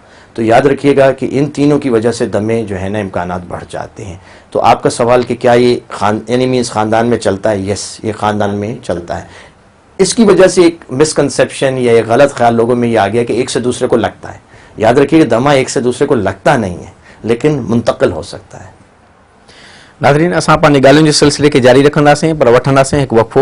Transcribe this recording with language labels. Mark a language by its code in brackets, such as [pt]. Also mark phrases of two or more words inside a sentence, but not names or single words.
[ur] تو یاد رکھیے گا کہ ان تینوں کی وجہ سے دمے جو ہے نا امکانات بڑھ جاتے ہیں. تو آپ کا سوال کہ کیا یہ یعنی مینز خاندان میں چلتا ہے؟ یس یہ خاندان میں چلتا ہے. اس کی وجہ سے ایک مسکنسیپشن یا ایک غلط خیال لوگوں میں یہ آ گیا کہ ایک سے دوسرے کو لگتا ہے، یاد رکھیے کہ دمہ ایک سے دوسرے کو لگتا نہیں ہے لیکن منتقل ہو سکتا ہے. [sd] नाज़रीन, असां पंहिंजी ॻाल्हियुनि जे सिलसिले खे जारी रखंदासीं, पर वठंदासीं हिकु वक़फ़ो.